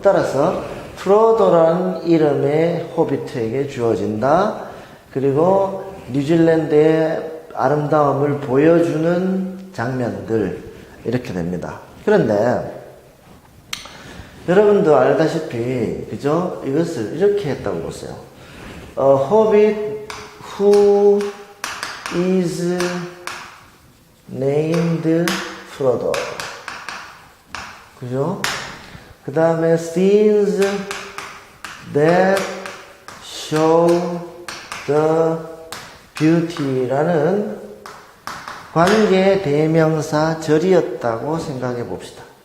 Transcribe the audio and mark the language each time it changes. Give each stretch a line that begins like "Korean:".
Korean: 따라서 프로도라는 이름의 호비트에게 주어진다. 그리고 뉴질랜드의 아름다움을 보여주는 장면들 이렇게 됩니다. 그런데 여러분도 알다시피 그죠? 이것을 이렇게 했다고 보세요.
English: A hobbit who is named Frodo.
Korean: 그죠? 그 다음에
English: scenes that show the beauty
Korean: 라는 관계 대명사 절이었다고 생각해 봅시다.